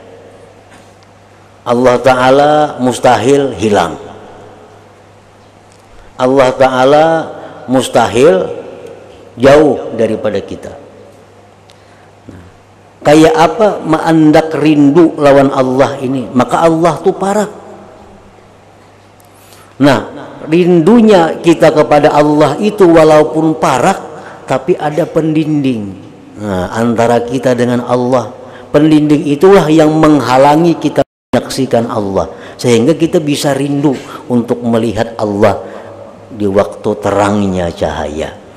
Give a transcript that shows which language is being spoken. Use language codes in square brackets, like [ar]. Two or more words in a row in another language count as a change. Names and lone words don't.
[id] Allah Ta'ala mustahil hilang. Allah Ta'ala mustahil jauh daripada kita. [bjn] Kayak apa maandak rindu lawan Allah ini, maka Allah tuh parah. [id] Nah, rindunya kita kepada Allah itu walaupun parah, tapi ada pendinding antara kita dengan Allah. Pendinding itulah yang menghalangi kita menyaksikan Allah, sehingga kita bisa rindu untuk melihat Allah di waktu terangnya cahaya.